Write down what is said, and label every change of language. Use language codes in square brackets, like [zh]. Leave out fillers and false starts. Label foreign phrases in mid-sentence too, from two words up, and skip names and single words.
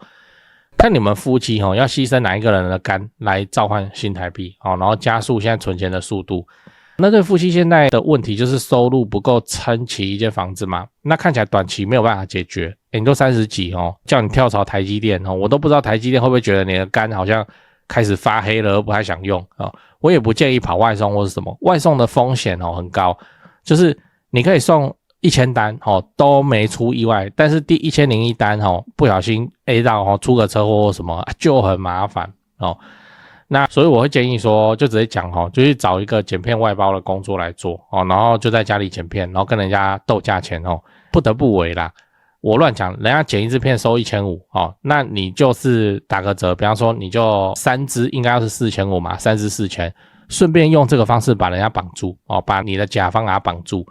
[zh] 看你們夫妻要犧牲哪一個人的肝來召喚新台幣然後加速現在存錢的速度。那對夫妻現在的問題就是收入不夠撐起一間房子嘛，那看起來短期沒有辦法解決。你都30幾叫你跳槽台積電我都不知道台積電會不會覺得你的肝好像開始發黑了而不太想用我也不建議跑外送或是什麼，外送的風險很高，就是你可以送1000單都沒出意外，但是第1001單不小心 A 到出個車禍或什麼就很麻煩那所以我會建議說，就直接講就去找一個剪片外包的工作來做然後就在家裡剪片，然後跟人家鬥價錢不得不為啦。我亂講，人家剪一支片收1500那你就是打個折，比方說你就3支應該要是4500嘛，3支4000，順便用這個方式把人家綁住把你的甲方給他綁住。